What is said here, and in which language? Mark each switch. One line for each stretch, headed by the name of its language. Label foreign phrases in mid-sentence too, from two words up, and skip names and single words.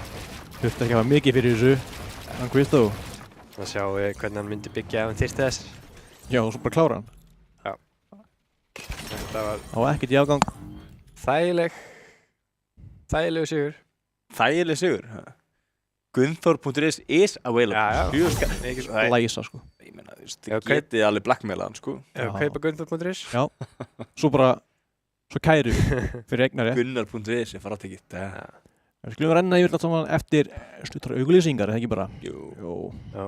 Icelandic: Þurfti ekki að hafa mikið fyrir þessu. Hann Kristó. Það sjáum við hvernig hann myndi byggja ef hann þyrfti þess. Já, og svo bara klára hann. Þetta var Það var ekkert í afgang. þægilegu sigur. Þægileg sigur.
English: Gunnþór.is is available.
Icelandic: Já. Læsa, sko. Ég meina, þú veist, þið getið alveg blackmaila hann, sko. Ef við kaupa Gunnþór.is. Já. Svo kæru fyrir eignari. Gunnar.is er faratekið. Við skulum renna yfir þetta saman eftir sluttar auglýsingar, eða ekki bara? Jú. Já.